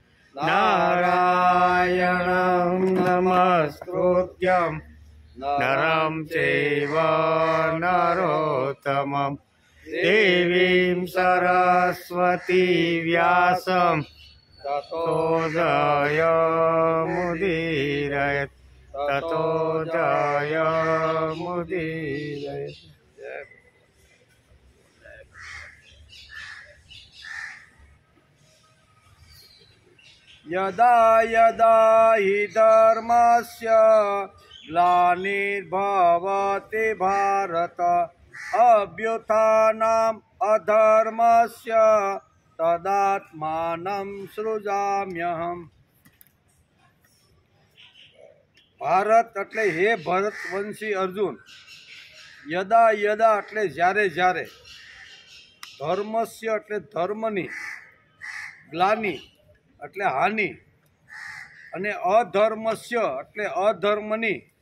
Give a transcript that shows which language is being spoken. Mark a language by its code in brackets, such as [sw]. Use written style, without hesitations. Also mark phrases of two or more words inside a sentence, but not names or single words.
[sa] નારાયણં નમસ્કૃત્યં નરં ચૈવ નરોત્તમં દેવીં સરસ્વતી વ્યાસં તતો જયમુદીરયેત તતો જયમુદીરયેત. यदा यदा हि धर्मस्य ग्लानिर्भवति भारत अभ्युत्थानम् अधर्मस्य तदात्मानं सृजाम्यहम्. [gu] ભારત એટલે હે ભરતવંશી અર્જુન, [sa] યદા યદા [gu] એટલે જ્યારે જ્યારે, ધર્મસ્ય એટલે ધર્મની, ગ્લાની એટલે હાનિ, અને અધર્મસ્ય એટલે અધર્મની,